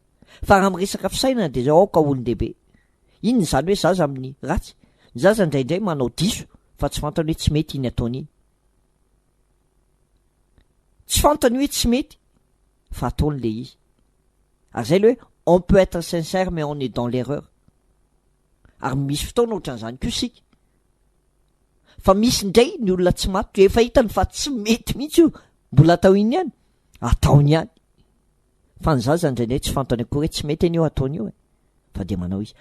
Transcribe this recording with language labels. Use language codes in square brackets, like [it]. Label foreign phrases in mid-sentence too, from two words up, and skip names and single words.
[mg] Fa raha miresaka fisainana dia zao aoka olon-dehibe. Inona zany hoe zaza amin'ny ratsy? Ny zaza indraindray manao diso fa tsy fantany hoe tsy mety iny ataony iny, tsy fantany hoe tsy mety fa ataony le izy. Ary zay le hoe [fr] on peut être sincère mais on est dans l'erreur. [mg] Ary misy fotoana ohatran'izany koa sika, fa misy indray ny olona tsy matotra efa hitany fa tsy mety mihitsy io, mbola atao iny ihany, ataony ihany. Fa ny zaza indraindray tsy fantany akory hoe tsy mety an'io ataony io, fa dia manao izy.